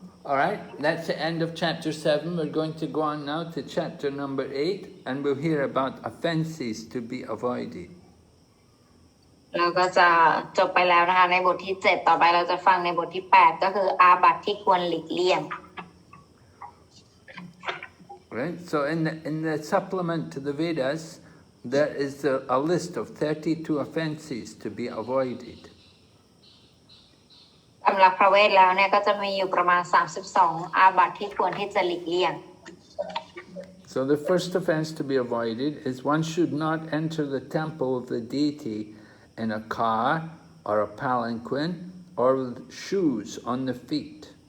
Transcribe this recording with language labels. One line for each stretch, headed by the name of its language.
English: All right, that's the end of chapter 7. We're going to go on now to chapter number 8, and we'll hear about offenses to be avoided.
Thai: เราก็จะจบไปแล้วนะคะในบทที่7ต่อไปเราจะฟังในบทที่8ก็คืออาบัติที่ควรหลีกเลี่ยง
English: Right, so in the supplement to the Vedas, there is a list of 32 offenses to be avoided.
Thai: สำหรับพระเวทแล้วเนี่ยก็จะมีอยู่ประมาณ32อาบัติที่ควรที่จะหลีกเลี่ยง
English: So the first offense to be avoided is one should not enter the temple of the deity in a car or a palanquin or with shoes on the feet.